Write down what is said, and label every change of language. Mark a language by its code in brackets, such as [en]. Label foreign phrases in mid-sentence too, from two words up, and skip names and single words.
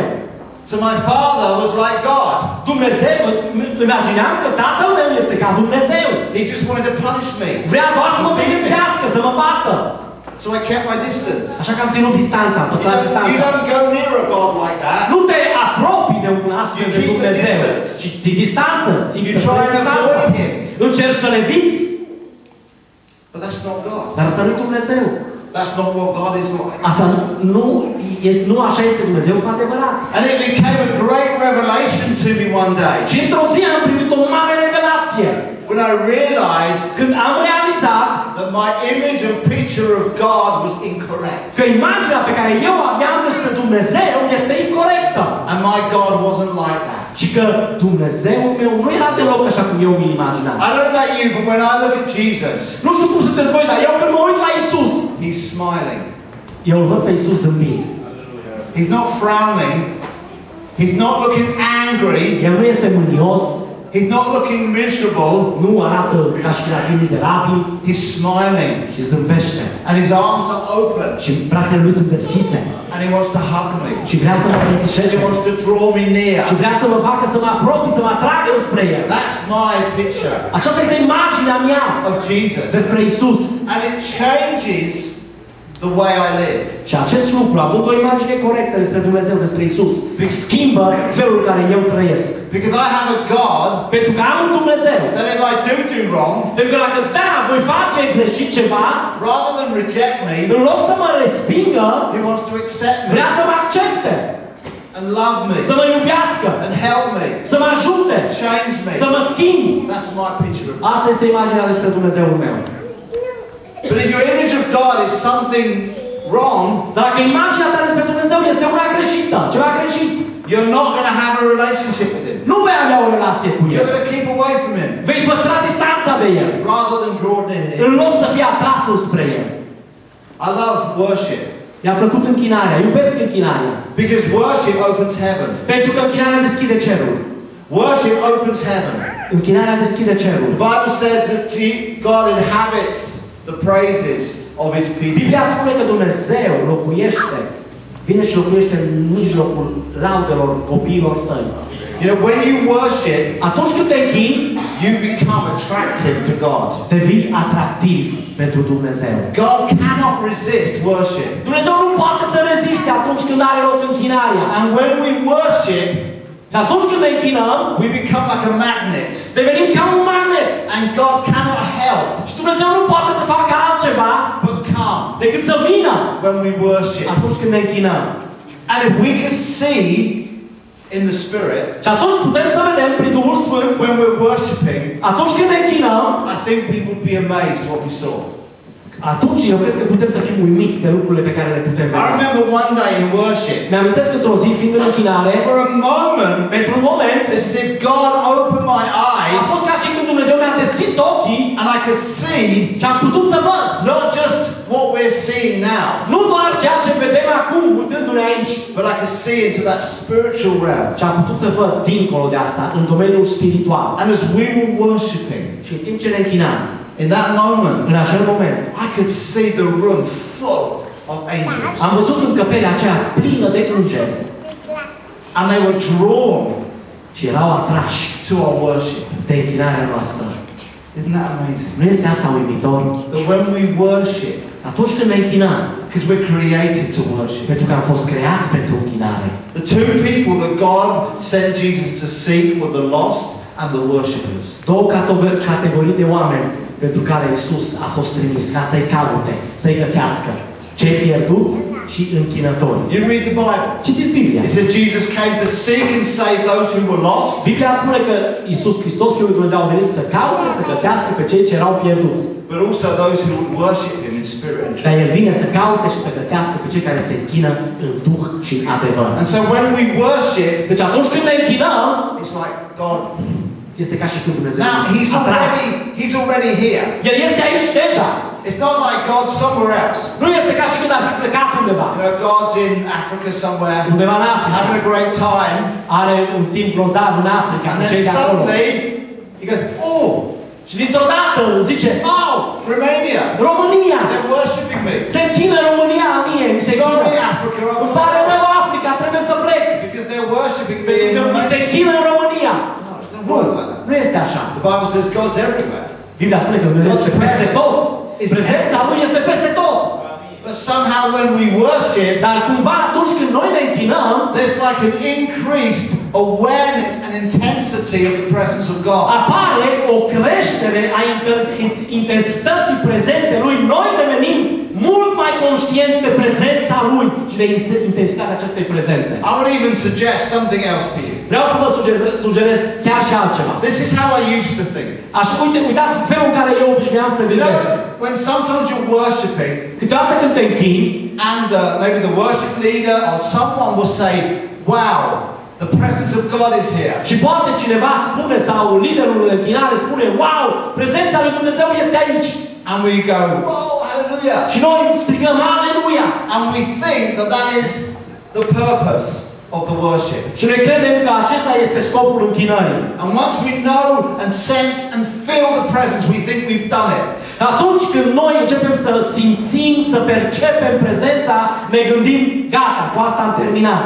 [en] So my father was like God. [ro] Dumnezeu, imagineam că tatăl meu este ca Dumnezeu. [en] He just wanted to punish me. [ro] Vrea doar să mă pedepsească, să mă bată. [en] So I kept my distance. [ro] Așa că am ținut distanța, am [en] You [ro] păstrat [en] don't [ro] distanța. [en] go near a God like that. [ro] Nu te apropii de un astfel de [en] You keep the [ro] Dumnezeu, [en] distance. [ro] ci ții distanță, ții [en] You try and [ro] distanță. [en] avoid him. [ro] Încerci să le viți, [en] But that's not God. [ro] dar asta nu-i Dumnezeu. [en] That's not what God is like. [ro] Asta nu așa este Dumnezeu cu adevărat. [en] And it became a great revelation to me one day. [ro] Și într-o zi am primit o mare revelație. [en] When I realized [ro] Când am realizat [en] that my image and picture of God was incorrect. [ro] că imaginea pe care eu aveam despre Dumnezeu este incorectă. [en] And my God wasn't like that. [ro] Și că Dumnezeul meu nu era deloc așa cum eu mi-l imaginam. [en] I don't know about you, but when I look at Jesus, [ro] Nu știu cum sunteți voi, dar eu când mă uit la Isus, [en] He's smiling. [ro] eu îl văd pe Isus zâmbind. [en] He's not frowning. He's not looking angry. [ro] El nu este mânios, [en] He's not looking miserable. [ro] nu arată ca și când ar fi mizerabil, [en] He's smiling. [ro] și zâmbește. [en] And his arms are open. [ro] Și brațele lui sunt deschise. [en] And he wants to hug me. [ro] Și vrea să mă îmbrățișeze. [en] He wants to draw me near. [ro] Și vrea să mă facă să mă apropii, să mă atragă spre El. [en] That's my picture [ro] Aceasta este imaginea mea [en] of Jesus. [ro] despre Isus. [en] And it changes the way I live. [ro] Și acest lucru, având o imagine corectă despre Dumnezeu, despre Isus, schimbă felul în care eu trăiesc. [en] Because I have a God [ro] Pentru că am un Dumnezeu. [en] that if I do wrong, [ro] Pentru că dacă da, voi face greșit ceva, [en] rather than reject me, [ro] în loc să mă respingă, [en] He wants to accept me [ro] vrea să mă accepte, [en] and love me [ro] să mă iubească, [en] and help me, [ro] să mă ajute, [en] change me. [ro] să mă schimbe. [en] That's my picture of God. [ro] Asta este imaginea despre Dumnezeul meu. [en] But if your image of God is something wrong, [ro] Dar dacă imaginea ta despre Dumnezeu este una greșită, ceva greșit, [en] you're not going to have a relationship with Him. [ro] nu vei avea o relație cu [en] You're [ro] El. [en] going to keep away from Him [ro] Vei păstra distanța de El, [en] rather than draw near [ro] în [en] Him. [ro] loc să fii atras spre El. [en] I love worship [ro] Mi-a plăcut închinarea, iubesc închinarea. [en] because worship opens heaven. [ro] Pentru că închinarea deschide cerul. [en] Worship opens heaven. [ro] Închinarea deschide cerul. [en] The Bible says that God inhabits the praises of His people. [ro] Biblia spune că Dumnezeu locuiește, vine și locuiește în mijlocul laudelor copiilor săi. [en] You know, when you worship, [ro] Atunci când te închini, [en] you become attractive to God. [ro] devii atractiv pentru Dumnezeu. [en] God cannot resist worship. [ro] Dumnezeu nu poate să reziste atunci când are loc închinarea. [en] And when we worship, [ro] Și atunci când ne închinăm, [en] we become like a magnet. [ro] devenim ca un magnet. [en] And God cannot help [ro] Și Dumnezeu nu poate să facă altceva [en] but come [ro] decât să vină [en] when we worship. [ro] atunci când ne închinăm. [en] And if we could see in the Spirit, [ro] Și atunci putem să vedem prin Duhul Sfânt, [en] when we're worshiping, [ro] atunci când ne închinăm, [en] I think we would be amazed what we saw. [ro] atunci eu cred că putem să fim uimiți de lucrurile pe care le putem [en] I [ro] vedea. [en] remember one day in worship, [ro] Mi-amintesc într-o zi, fiind în închinare, [en] for a moment, [ro] pentru un moment, [en] it's as if God opened my [ro] a fost [en] eyes [ro] ca și când Dumnezeu mi-a deschis ochii [en] and I could see [ro] și am putut să văd. [en] not just what we're seeing now, [ro] Nu doar ceea ce vedem acum, uitându-ne aici, [en] but I could see into that spiritual realm. [ro] ci am putut să văd dincolo de asta, în domeniul spiritual. [en] And as we were worshiping, [ro] Și în timp ce ne închinam, [en] in that moment, [ro] în acel moment, [en] I could see the room full of angels. [ro] am văzut încăperea aceea plină de îngeri [en] And they were drawn [ro] și erau atrași [en] to our worship. [ro] de închinarea noastră. [en] Isn't that amazing? [ro] Nu este asta uimitor? [en] That when we worship, [ro] Atunci când ne închinăm, [en] because we're created to worship, [ro] pentru că am fost creați pentru închinare, [en] the two people that God sent Jesus to seek were the lost and the worshippers. [ro] două categorii de oameni pentru care Isus a fost trimis ca să-i caute, să-i găsească. Cei pierduți și închinători. [en] You read the Bible. [ro] Citiți Biblia. [en] It says Jesus came to seek and save those who were lost, [ro] Biblia spune că Isus Hristos, Fiul lui Dumnezeu, a venit să caute, să găsească pe cei ce erau pierduți. [en] but also those who would worship Him in spirit and truth. [ro] Dar El vine să caute și să găsească pe cei care se închină în Duh și în adevăr. [en] And so when we worship, [ro] Deci atunci când ne închinăm, [en] it's like God. [ro] este ca și când Dumnezeu [en] Now He's already here. [ro] El este aici deja. [en] It's not like God's somewhere else. [ro] Nu este ca și când ar fi plecat undeva. [en] You know, God's in Africa somewhere, [ro] Undeva în Africa. [en] having a great time, [ro] Are un timp grozav în Africa [en] and [ro] cu [en] then [ro] cei de acolo. [en] suddenly He goes, oh, [ro] Și dintr-o dată zice, oh, [en] Romania, [ro] România, [en] they're worshipping me. [ro] se închină România mie, se închină. [en] Sorry, Africa, I've [ro] Îmi [en] got [ro] pare [en] to go. [ro] rău Africa, trebuie să plec. [en] Because they're worshipping me [ro] Pentru [en] in [ro] că mi se [en] Romania. [ro] închină în România. [en] No, it doesn't [ro] Nu, [en] work like that. [ro] nu este așa. [en] The Bible says God's everywhere. [ro] Biblia spune că Dumnezeu este peste tot. Prezența Lui este peste tot. [en] But somehow when we worship, [ro] Dar cumva atunci când noi ne închinăm, [en] there's like an increased awareness and intensity of the presence of God. [ro] apare o creștere a intensității prezenței Lui. Noi devenim mult mai conștienți de prezența Lui și de intensitatea acestei prezențe. [en] I would even suggest something else to you. [ro] Vreau să vă sugerez chiar și altceva. [en] This is how I used to think. [ro] Uitați felul în care eu obișnuiam să [en] You know, [ro] gândesc. [en] when sometimes you're worshipping, [ro] Câteodată când te închini, [en] and maybe the worship leader or someone will say, "Wow, the presence of God is here." [ro] și poate cineva spune sau liderul de închinare spune, wow, prezența lui Dumnezeu este aici. [en] And we go, "Whoa, hallelujah." [ro] Și noi strigăm, aleluia! [en] And we think that that is the purpose of the worship. [ro] Și noi credem că acesta este scopul închinării. [en] And once we know and sense and feel the presence, we think we've done it. [ro] Atunci când noi începem să simțim, să percepem prezența, ne gândim, gata, cu asta am terminat.